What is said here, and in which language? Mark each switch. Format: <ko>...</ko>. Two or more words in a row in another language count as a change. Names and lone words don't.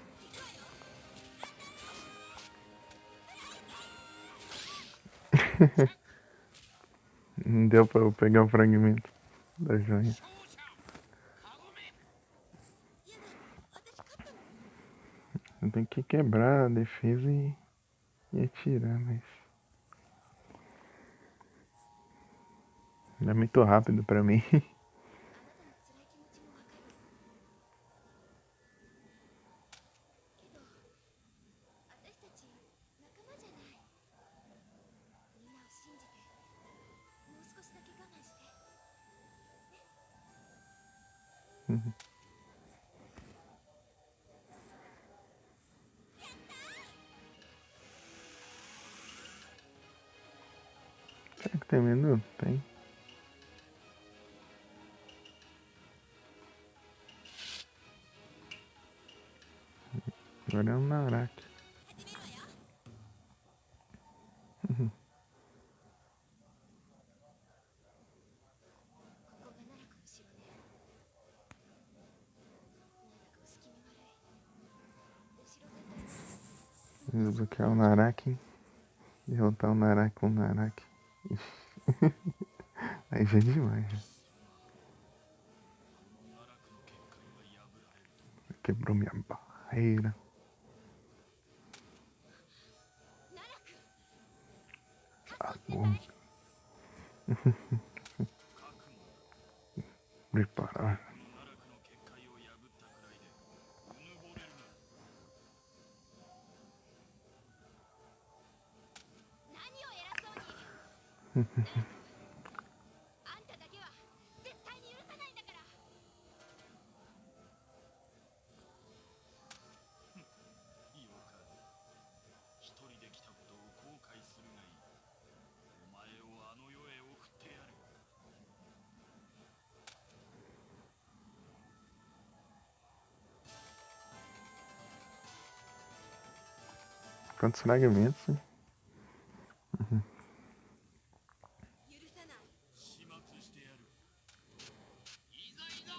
<pt>Não deu pra eu pegar o fragmento da joia.</pt> <ja>勝者カゴメ。やだ、私勝ったの？</ja> <pt>Eu tenho que quebrar a defesa e atirar, mas. É muito rápido pra mim.</pt> <ja>あなたの辛い気持ちもわかる。けど、私たち仲間じゃない。みんなを信じて、もう少しだけ我慢して。</ja> <pt>Será que tem menu? Tem. Agora é um Naraki.</pt> <ja>ここが奈落の城ね。なんだか薄気味悪い。後ろ盾。</ja> <pt>Desbloquear o Naraki. Derrotar o Naraki com o Naraki. Ixi. Aí já é demais. Já.</pt> <ja>奈落の結界は破られると</ja> <pt>Quebrou minha barreira. 奈落。 Agora.</pt> <ja>覚悟だ。</ja> <pt>Preparar.</pt> <ja>この奈落の結界を破ったくらいでうぬぼれるな。何を偉そうに。奈落。あんただけは絶対に許さないんだから。いいよか。一人で来たことを後悔するがいい。お前をあの世へ送ってやる。</ja> <pt>Quantos fragmentos? Hein?</pt> <ja>許さない。始末してやる。いざいざ。</ja>